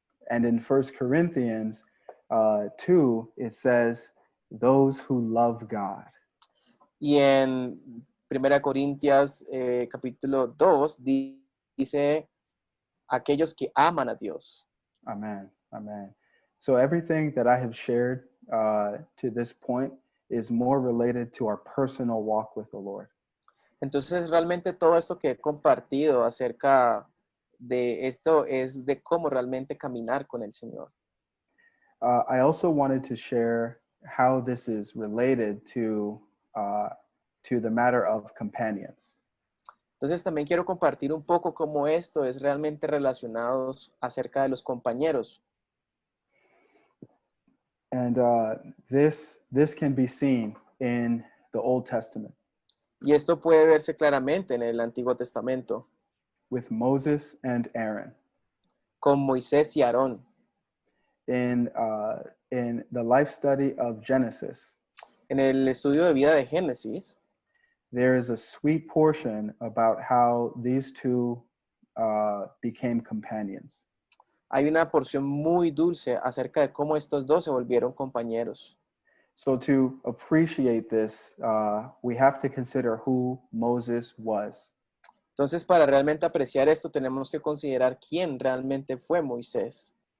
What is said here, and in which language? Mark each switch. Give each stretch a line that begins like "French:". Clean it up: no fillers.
English: And in 1 Corinthians 2, it says, "Those who love God."
Spanish: Y en 1 Corintios capítulo 2 dice, aquellos que aman a Dios.
English: Amen. Amen. So everything that I have shared to this point is more related to our personal walk with the Lord.
Spanish: Entonces realmente todo esto que he compartido acerca de esto es de cómo realmente caminar con el Señor.
English: I also wanted to share how this is related to the matter of companions.
Spanish: Entonces también quiero compartir un poco cómo esto es realmente relacionado acerca de los compañeros.
English: And this can be seen in the Old Testament
Spanish: Y esto puede verse claramente en el Antiguo Testamento
English: with Moses and Aaron.
Spanish: con Moisés y Aarón.
English: In the life study of Genesis,
Spanish: En el estudio de vida de Génesis,
English: there is a sweet portion about how these two became companions.
Spanish: hay una porción muy dulce acerca de cómo estos dos se volvieron compañeros.
English: So to appreciate this, we have to consider who Moses was.
Spanish: Entonces, para realmente apreciar esto, tenemos que considerar quién realmente fue Moisés.